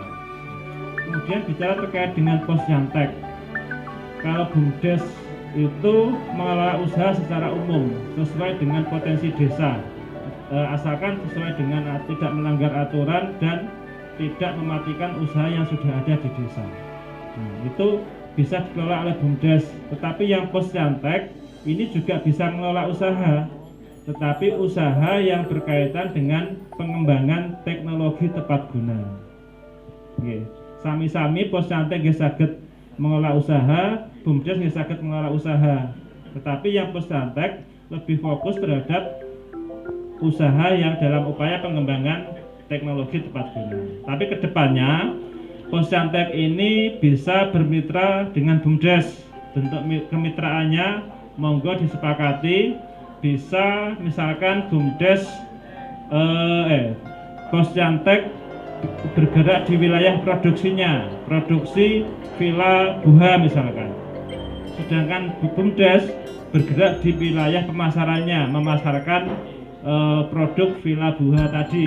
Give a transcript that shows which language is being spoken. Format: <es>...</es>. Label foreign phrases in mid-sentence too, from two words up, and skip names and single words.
<id>Kemudian bicara terkait dengan posyantek, kalau BUMDes itu mengelola usaha secara umum sesuai dengan potensi desa, asalkan sesuai dengan tidak melanggar aturan dan tidak mematikan usaha yang sudah ada di desa. Itu bisa dikelola oleh BUMDes. Tetapi yang posyantek ini juga bisa mengelola usaha, tetapi usaha yang berkaitan dengan pengembangan teknologi tepat guna. Sami-sami posyantek</id> <jv>nggih saged</jv> <id>mengelola usaha, BUMDes</id> <jv>nggih saged</jv> <id>mengelola usaha. Tetapi yang posyantek lebih fokus terhadap usaha yang dalam upaya pengembangan teknologi tepat guna. Tapi kedepannya posyantek ini bisa bermitra dengan BUMDes. Bentuk kemitraannya monggo disepakati, bisa misalkan BUMDes posyantek bergerak di wilayah produksinya, produksi villa buha misalkan, sedangkan BUMDes bergerak di wilayah pemasarannya, memasarkan produk villa buha tadi.</id>